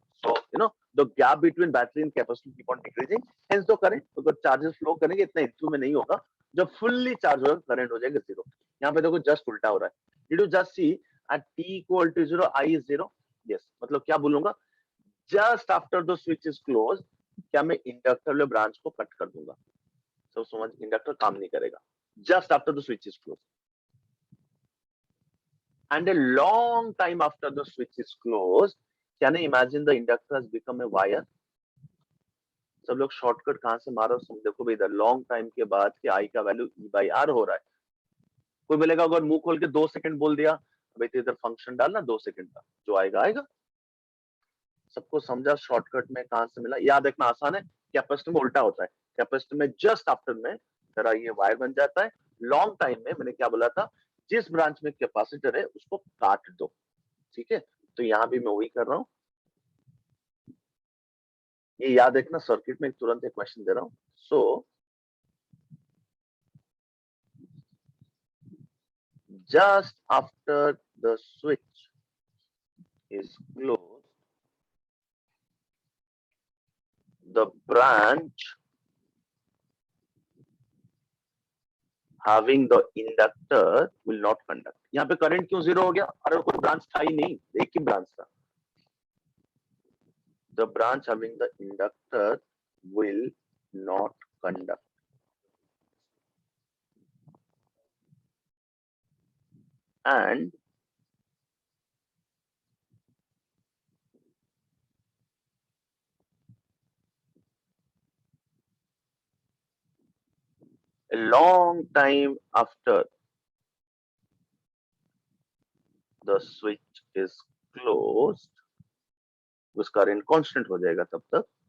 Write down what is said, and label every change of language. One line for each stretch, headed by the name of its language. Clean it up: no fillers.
English: so you know the gap between battery and capacitor keep on decreasing, hence the current,
Hindi: अगर charges flow करेंगे इतना into में नहीं होगा, जब फुल्ली चार्ज होगा करंट हो जाएगा जीरो। यहाँ पे देखो जस्ट उल्टा हो रहा है।
English: Did you just see at t equal to 0 i is 0?
Hindi: Yes, मतलब क्या बोलूंगा,
English: just after the switch is close
Hindi: क्या मैं इंडक्टर वाले ब्रांच को कट कर दूंगा। तो समझ, इंडक्टर काम नहीं करेगा
English: Just after the switch is close, and a long time after the switch is closed, can you imagine the inductor has become a wire?
Hindi: सब लोग शॉर्टकट कहां से मारो, देखो भाई, इधर लॉन्ग टाइम के बाद कि आई का वैल्यू ई बाई आर हो रहा है। कोई बोलेगा अगर मुंह खोल के 2 सेकंड बोल दिया, भाई तो इधर फंक्शन डालना 2 सेकंड का, जो आएगा आएगा। सबको समझा शॉर्टकट में कहां से मिला? याद रखना आसान है, कैपेसिटर में उल्टा होता है, कैपेसिटर में जस्ट आफ्टर में जरा ये वायर बन जाता है, लॉन्ग टाइम में मैंने क्या बोला था, जिस ब्रांच में कैपेसिटर है उसको काट दो। ठीक है, तो यहां भी मैं वही कर रहा हूं, ये याद रखना, सर्किट में तुरंत एक क्वेश्चन दे रहा हूं।
English: So just after the switch is closed, the branch having the inductor will not conduct.
Hindi: यहाँ पे करंट क्यों जीरो हो गया? अरे कोई ब्रांच था ही नहीं, एक ही ब्रांच था।
English: The branch having the inductor will not conduct. And a long time after the switch is closed,
Hindi: उसका करंट कांस्टेंट हो जाएगा तब तक,